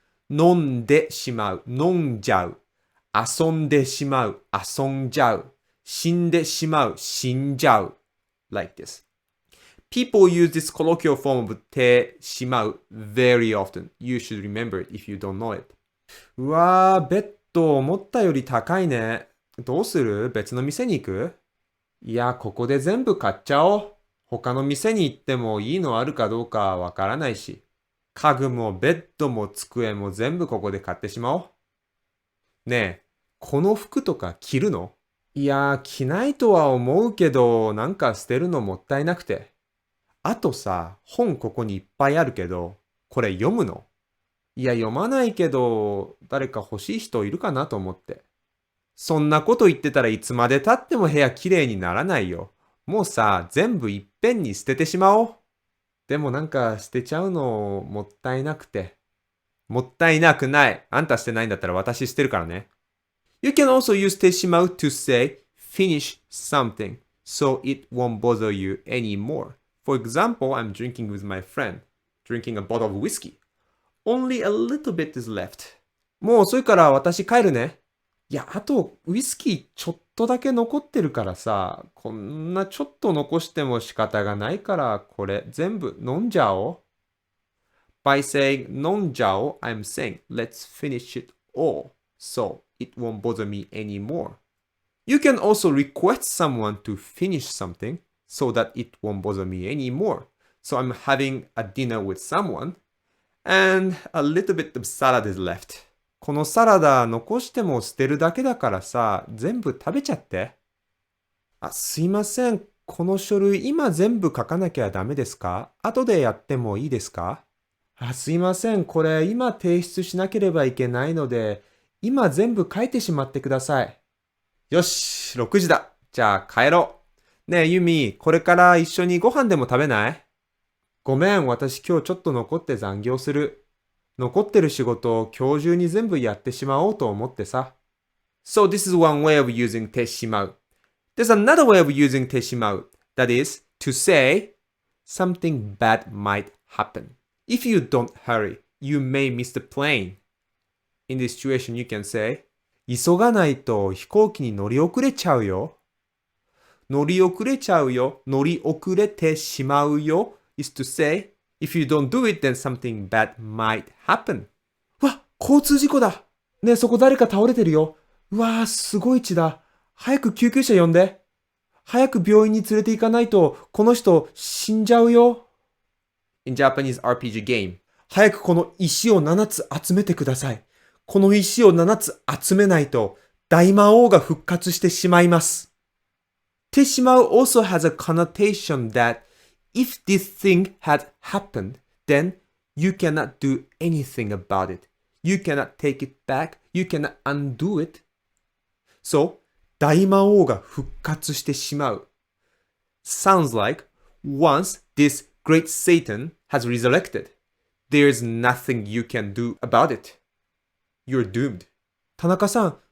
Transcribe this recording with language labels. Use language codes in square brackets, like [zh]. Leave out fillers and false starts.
[ja] 飲んでしまう。飲んじゃう。遊んでしまう。遊んじゃう。死んでしまう。死んじゃう。 [en] Like this. People use this colloquial form of てしまう very often. You should remember it if you don't know it. [ja] うわー、ベッド思ったより高いね。どうする？別の店に行く？いや、ここで全部買っちゃおう。他の店に行ってもいいのあるかどうかわからないし。家具もベッドも机も全部ここで買ってしまおう。ねえ、この服とか着るの？いや、着ないとは思うけど、なんか捨てるのもったいなくて。あとさ、本ここにいっぱいあるけど、これ読むの？いや、読まないけど、誰か欲しい人いるかなと思って。そんなこと言ってたらいつまで経っても部屋きれいにならないよ。もうさ、全部いっぺんに捨ててしまおう。でもなんか捨てちゃうのもったいなくて。もったいなくない。あんた捨てないんだったら私捨てるからね。 [en] You can also use てしまう to say finish something so it won't bother you anymore. For example, I'm drinking with my friend, drinking a bottle of whiskey. Only a little bit is left. [ja] もう遅いから私帰るね。いや、あとウイスキーちょっとだけ残ってるからさ、こんなちょっと残しても仕方がないからこれ全部飲んじゃおう。 [en] By saying 飲んじゃおう, I'm saying let's finish it all so it won't bother me anymore. You can also request someone to finish something so that it won't bother me anymore. So I'm having a dinner with someone and a little bit of salad is left. [ja] このサラダ残しても捨てるだけだからさ、全部食べちゃって。あ、すいません。この書類今全部書かなきゃダメですか？後でやってもいいですか？あ、すいません。これ今提出しなければいけないので、今全部書いてしまってください。よし、6時だ。じゃあ帰ろう。ねえ、ユミ、これから一緒にご飯でも食べない？ごめん、私今日ちょっと残って残業する。残ってる仕事を今日中に全部やってしまおうと思ってさ。 [en] So this is one way of using てしまう。 There's another way of using てしまう. That is to say something bad might happen. If you don't hurry, you may miss the plane. In this situation, you can say [ja] 急がないと飛行機に乗り遅れちゃうよ。乗り遅れちゃうよ。乗り遅れてしまうよ [en] is to say if you don't do it, then something bad might happen. [ja] うわ、交通事故だ。ねえ、そこ誰か倒れてるよ。うわー、すごい血だ。早く救急車呼んで。早く病院に連れて行かないと、この人死んじゃうよ。 [en] In Japanese RPG game. [ja] 早くこの石を7つ集めてください。この石を7つ集めないと、大魔王が復活してしまいます。 [en] てしまう also has a connotation that if this thing had happened, then you cannot do anything about it. You cannot take it back. You cannot undo it. So, [ja] 大魔王が復活してしまう。 [en] Sounds like once this great Satan has resurrected, there's nothing you can do about it. You're doomed. 田中さん、